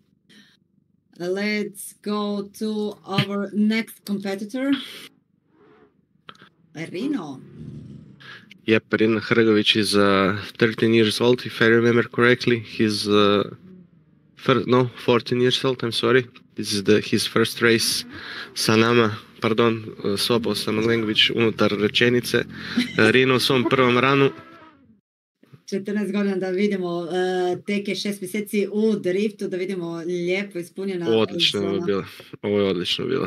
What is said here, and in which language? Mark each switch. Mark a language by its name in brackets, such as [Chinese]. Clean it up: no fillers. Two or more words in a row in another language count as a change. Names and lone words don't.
[English] Let's go to our next competitor, Rino. Yep, Rina Hrgović is 13 years old, if I remember correctly. He's 14 years old, I'm sorry. This is his first race [Croatian] sa nama. Pardon, swapao sam language unutar rečenice. Rino u svom prvom ranu. 14 godina da vidimo, tek je 6 mjeseci u driftu, da vidimo lijepo ispunjena Odlično zona. je bilo. Ovo je odlično bilo.